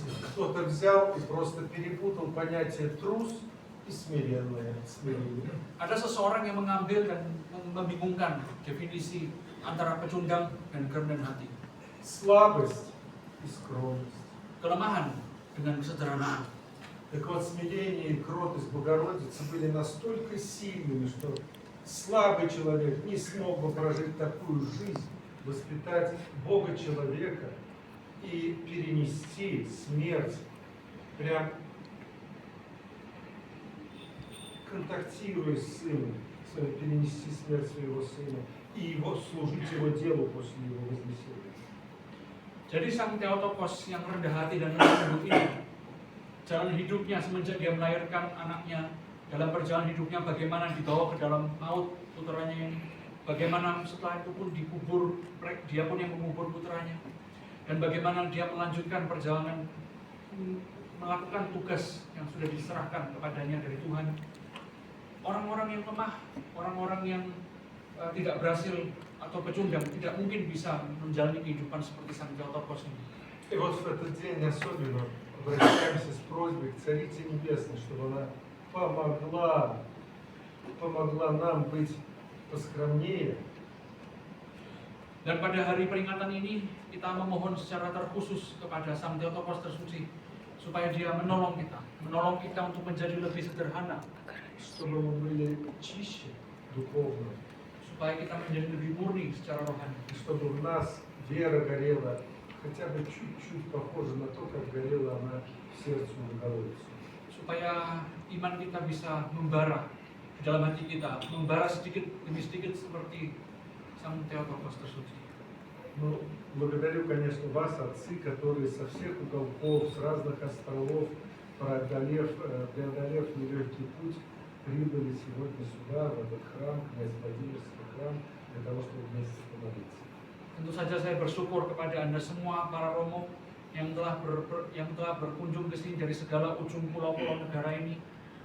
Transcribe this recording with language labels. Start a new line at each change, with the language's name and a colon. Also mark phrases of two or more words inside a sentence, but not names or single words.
Russian: Кто-то взял и просто перепутал понятие трус и смиренное.
Indonesian: Ada seseorang yang mengambil dan membingungkan definisi antara pecundang dan kerendahan hati.
Russian: Слабость и скромность.
Indonesian: Kelemahan dengan kesederhanaan.
Russian: Так вот, смирение и кротость Богородицы были настолько сильными, что слабый человек не смог бы прожить такую жизнь, воспитать Бога человека и перенести смерть, прям контактируя с сыном, перенести смерть своего сына и служить его делу после его вознесения.
Indonesian: Jadi sang Theotokos yang rendah hati dan rendah lembut ini, jalan hidupnya semenjak dia melahirkan anaknya, dalam perjalanan hidupnya bagaimana dibawa ke dalam maut putranya ini, bagaimana setelah itu pun dikubur, dia pun yang mengubur putranya, dan bagaimana dia melanjutkan perjalanan melakukan tugas yang sudah diserahkan kepadanya dari Tuhan. Orang-orang yang lemah, orang-orang yang tidak berhasil atau pecundang tidak mungkin bisa menjalani kehidupan seperti sang Theotokos ini.
Russian: И вот в этот день особенно обращаемся с просьбой к Царице Небесной, чтобы она помогла нам быть поскромнее.
Indonesian: Dan pada hari peringatan ini kita memohon secara terkhusus kepada Sang Theotokos tersuci supaya dia menolong kita untuk menjadi lebih sederhana,
Russian: Чтобы мы были чище духовно,
Indonesian: supaya kita menjadi lebih murni secara rohani,
Russian: и чтобы в нас вера горела хотя бы чуть-чуть похоже на то, как горела она в сердце Богородицы.
Indonesian: supaya iman kita bisa membara di dalam hati kita, membara sedikit demi sedikit seperti Sang Theotokos tersuci.
Russian: Ну, благодарю, конечно, вас, отцы, которые со всех уголков, с разных островов, преодолев нелегкий путь, прибыли сегодня сюда, в этот храм, князь Владимирский храм, для того, чтобы вместе помолиться.
Indonesian: Tentu saja saya bersyukur kepada Anda semua para romo yang telah berkunjung ke sini dari segala ujung pulau-pulau negara ini